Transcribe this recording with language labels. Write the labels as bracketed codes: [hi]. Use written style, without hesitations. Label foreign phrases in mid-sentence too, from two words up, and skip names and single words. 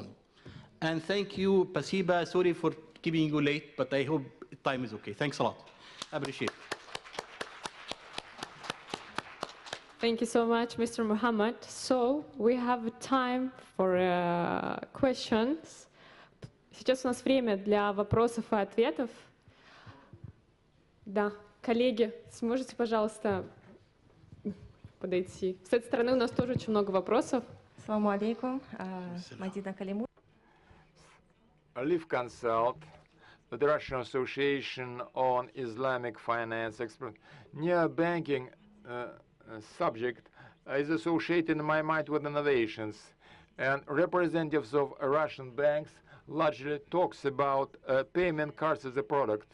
[en] And thank you, Pasiba. Sorry for keeping you late, but I hope time is okay. Thanks a lot. I appreciate it. Thank you so much, Mr. Muhammad. So we have time for questions. [ru] Сейчас у нас время для вопросов и ответов. Да, коллеги, сможете, пожалуйста, подойти? С этой стороны у нас тоже очень много вопросов. [ar] السلام عليكم. [ru] Мадина Калиму. [en] Live Consult, the Russian Association on Islamic Finance Expert. Neobanking subject is associated in my mind with innovations. and representatives of Russian banks largely talks about payment cards as a product.